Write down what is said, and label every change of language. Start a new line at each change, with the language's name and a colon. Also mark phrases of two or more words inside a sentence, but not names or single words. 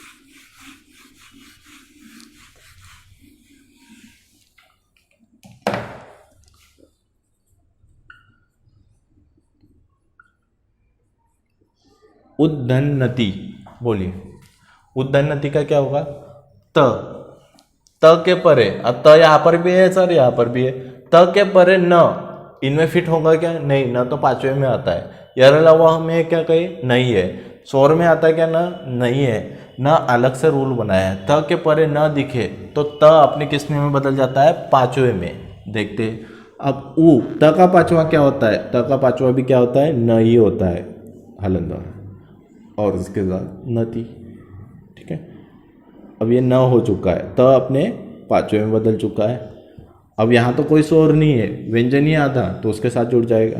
Hindi: उद्धन्नति, बोलिए उद्धन्नति का क्या होगा? त के परे, अब त यहाँ पर भी है सर, यहाँ पर भी है। त के परे न, इनमें फिट होगा क्या? नहीं, न तो पांचवे में आता है। यार अलावा हमें क्या कहे? नहीं है। स्वर में आता है क्या? न नहीं है। न अलग से रूल बनाया है। त के परे न दिखे तो त अपने किसमें में बदल जाता है? पांचवे में। देखते अब उ, त का पांचवा क्या होता है? त का पांचवा भी क्या होता है? न ही होता है, हलंदर, और इसके साथ नति। ठीक है, अब ये न हो चुका है, त अपने पांचवे में बदल चुका है। अब यहाँ तो कोई स्वर नहीं है, व्यंजन ही आधा, तो उसके साथ जुड़ जाएगा।